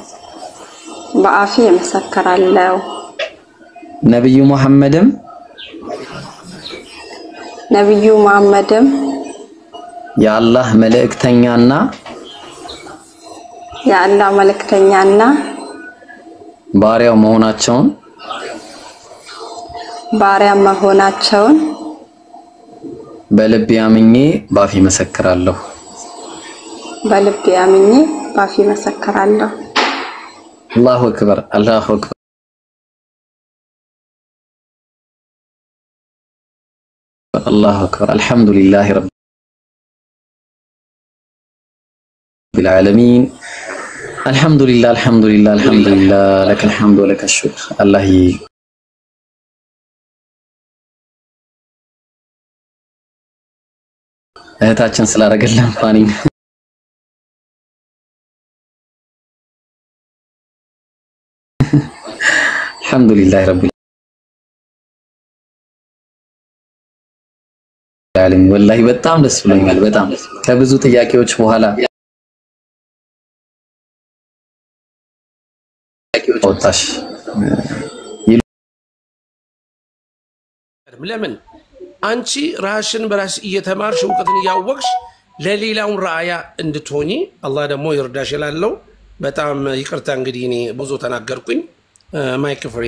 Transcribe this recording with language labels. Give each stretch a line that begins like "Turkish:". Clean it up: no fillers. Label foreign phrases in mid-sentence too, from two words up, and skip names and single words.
Amharic: ነብዩ መሐመድም የአላህ መልእክተኛና ባሪያው መሆናቸውን በልቤ አምኜ በአፌ እመሰክራለሁ
Arabic: الله أكبر الله أكبر الحمد لله رب العالمين الحمد لله لك الحمد ولك الشكر الله
Amharic: እህታችን ስላደረገልን ፋኒ
Arabic: الحمد لله رب العالمين والله
Amharic: በጣም ደስ ብሎኛል በጣም ከብዙ ጥያቄዎች በኋላ ወጣሽ ለምን አንቺ ራስሽን በራስ እየተማርሽ ዕውቀትን ያወቅሽ ለሌላውን ራያ እንድትሆኚ አላህ ደግሞ ይርዳሽ ይላለው በጣም ይቅርታ እንግዲህ እኔ ብዙ ተናገርኩኝ ማይክ ፍሪ